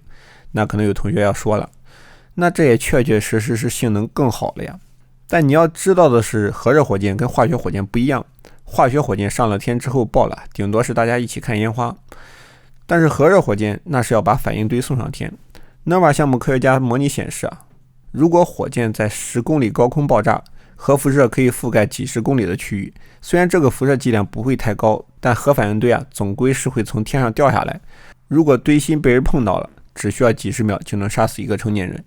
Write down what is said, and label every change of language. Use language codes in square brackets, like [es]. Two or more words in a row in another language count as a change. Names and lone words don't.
[zh] 那可能有同學要說了，那這也確確實實是性能更好了呀。但你要知道的是，核热火箭跟化學火箭不一樣，化学火箭上了天之後爆了，頂多是大家一起看煙花，但是核热火箭那是要把反应堆送上天。NERVA 項目科學家模擬顯示如果火箭在10公里高空爆炸，核輻射可以覆蓋幾十公里的區域，雖然這個輻射劑量不會太高，但核反應堆總歸是會從天上掉下來。如果堆芯被人碰到了，只需要幾十秒就能殺死一個成年人。